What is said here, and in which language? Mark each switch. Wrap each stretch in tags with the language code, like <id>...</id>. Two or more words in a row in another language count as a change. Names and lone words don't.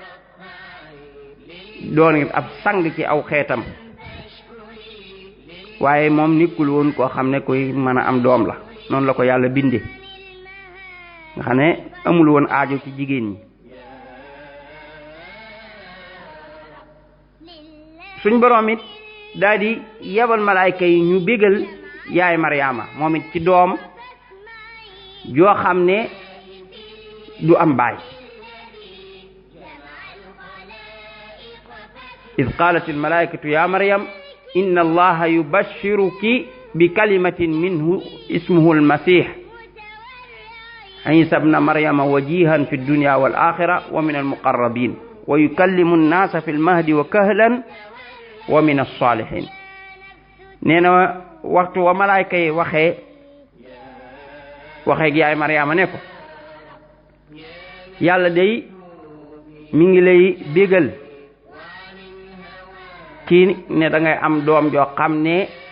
<wo>doon ab sang ci aw xeetam waaye moom nekkul woon koo xam ne koy mën a am doom la noonu la ko yàlla binde nga xam ne amul woon aajo ci jigéen ñi suñ borom it daal di yebal malaayka yi ñu bégal yaay Maryaama moom it ci doom joo xam ne du am baay</wo> <ar>إذ قالت الملائكة يا مريم إن الله يبشرك بكلمة منه اسمه المسيح عيسى ابن مريم وجيها في الدنيا والآخرة ومن المقربين ويكلم الناس في المهد وكهلا ومن الصالحين</ar> <wo>nee na waxtu wa malaayka yi waxee yaay Maryaama ne ko yàlla day mi ngi lay bégal ci ne da ngay am doom joo xam ne</wo>